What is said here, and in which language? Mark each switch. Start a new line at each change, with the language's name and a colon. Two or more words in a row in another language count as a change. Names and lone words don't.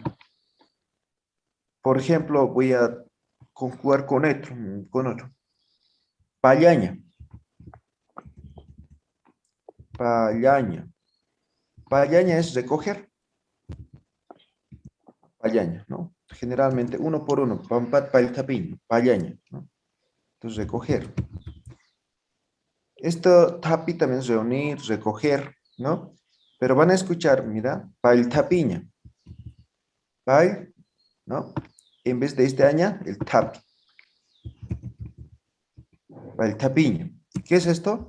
Spanish: Por ejemplo, voy a conjugar con otro, con otro. Payaña. Payaña. Payaña es recoger. Payaña, ¿no? Generalmente uno por uno.
Aymara: Pampat paltapín. Payaña,
Spanish: ¿no? Entonces recoger. Esto tapi también es reunir, recoger, ¿no? Pero van a escuchar, mira, paltapiña. Pal, ¿no? En vez de este año, el tapi. Paltapiña. ¿Qué es esto?